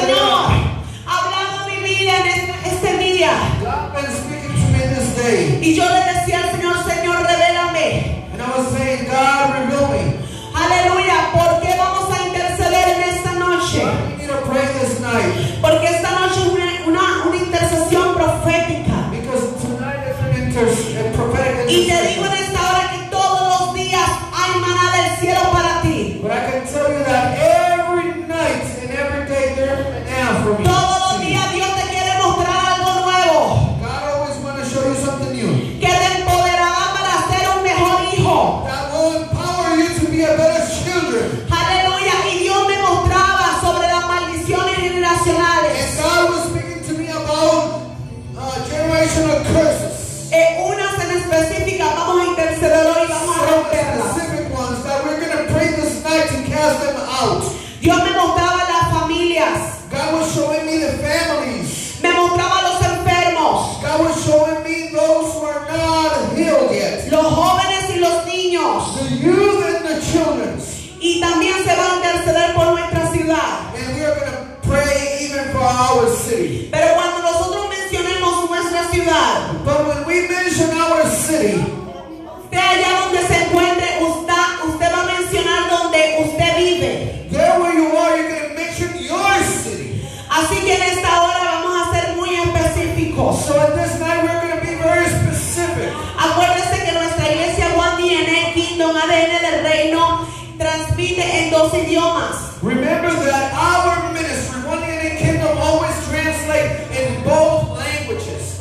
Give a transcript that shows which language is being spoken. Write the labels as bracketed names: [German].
[Spanish] Señor ha hablado a mi vida en este día. [English] God been speaking to me this day. [Spanish] Y yo le decía al Señor, Señor, revélame. [English] And I was saying, God, reveal me. [Spanish] Aleluya, ¿por qué vamos a interceder en esta noche? [English] We need to pray this night. [Spanish] Porque esta noche es una intercesión profética. [English] Because tonight is a prophetic [Spanish] Y te digo en [English] intercession. [Spanish] esta hora que todos los días hay maná del cielo para ti. [English] But I can tell you that every night and every day there's an manna for me. [Spanish] Todos los días Dios te quiere mostrar algo nuevo [English] God always want to show you something new. [Spanish] que te empoderará para ser un mejor hijo. [English] That will empower you to be a better children. [Spanish] Aleluya. Y Dios me mostraba sobre las maldiciones [English] And [Spanish] generacionales. [English] God was speaking to me about generational curses. [Spanish] Unas en específica vamos a interceder hoy y vamos a [English] Some [Spanish] romperlas. [English] specific ones that we're going to pray this night to cast them out. [Spanish] Dios me mostraba las familias, [English] God was showing me the families. [Spanish] me mostraba los enfermos, [English] God was showing me those who are not healed yet. [Spanish] los jóvenes y los niños. [English] The youth and the children. [Spanish] Y también se va a interceder por nuestra ciudad. [English] And we are going to pray even for our city. [Spanish] Pero cuando nosotros mencionemos nuestra ciudad, [English] But when we mention our city, [Spanish] usted allá donde se encuentre, usted va a mencionar donde usted vive. [English] there where you are, you're going to mention your city. [Spanish] Así que en esta hora vamos a ser muy específicos. [English] So at this night, we're going to be very specific. [Spanish] Acuérdese que nuestra iglesia One DNA Kingdom ADN del Reino transmite en 2 idiomas. [English] Remember that our ministry, One in a Kingdom, always translate in both languages.